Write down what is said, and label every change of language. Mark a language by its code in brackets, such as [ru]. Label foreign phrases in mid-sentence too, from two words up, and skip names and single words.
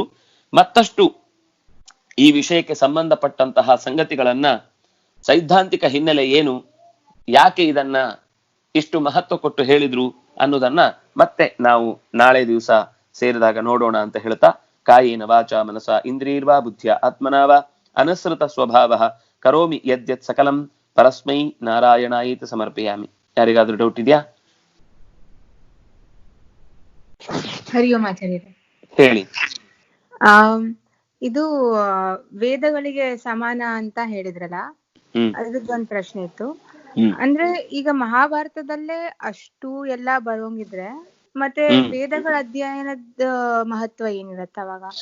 [kn] ಮತ್ತಷ್ಟು ಈ ವಿಷಯಕ್ಕೆ ಸಂಬಂಧಪಟ್ಟಂತಹ ಸಂಗತಿಗಳನ್ನ, ಸೈದ್ಧಾಂತಿಕ ಹಿನ್ನೆಲೆ ಏನು, ಯಾಕೆ ಇದನ್ನ ಇಷ್ಟು ಮಹತ್ವ ಕೊಟ್ಟು ಹೇಳಿದ್ರು ಅನ್ನೋದನ್ನ ಮತ್ತೆ ನಾವು ನಾಳೆ ದಿವಸ ಸೇರಿದಾಗ ನೋಡೋಣ ಅಂತ ಹೇಳ್ತಾ, [sa] ಕಾಯೇನ ವಾಚ ಮನಸ ಇಂದ್ರಿಯರ್ವಾ ಬುದ್ಧಿಯ ಆತ್ಮನಾವ ಅನಸೃತ ಸ್ವಭಾವ ಕರೋಮಿ ಯದ್ಯತ್ ಸಕಲಂ ಪರಸ್ಮೈ ನಾರಾಯಣಾಯಿತ ಸಮರ್ಪಯಾಮಿ. [kn] ಯಾರಿಗಾದ್ರೂ ಡೌಟ್ ಇದೆಯಾ? ಹರಿ ಓಂ ಆಚಾರ್ಯರೇ. ಹೇಳಿ. ಇದು ವೇದಗಳಿಗೆ ಸಮಾನ ಅಂತ ಹೇಳಿದ್ರಲ್ಲ, ಅದಕ್ಕೊಂದು ಪ್ರಶ್ನೆ ಇತ್ತು. ಅಂದ್ರೆ ಈಗ ಮಹಾಭಾರತದಲ್ಲೇ ಅಷ್ಟು ಎಲ್ಲಾ ಬರೋಂಗಿದ್ರೆ ಮತ್ತೆ ವೇದಗಳ ಅಧ್ಯಯನದ ಮಹತ್ವ ಏನಿರತ್ತ ಅವಾಗ?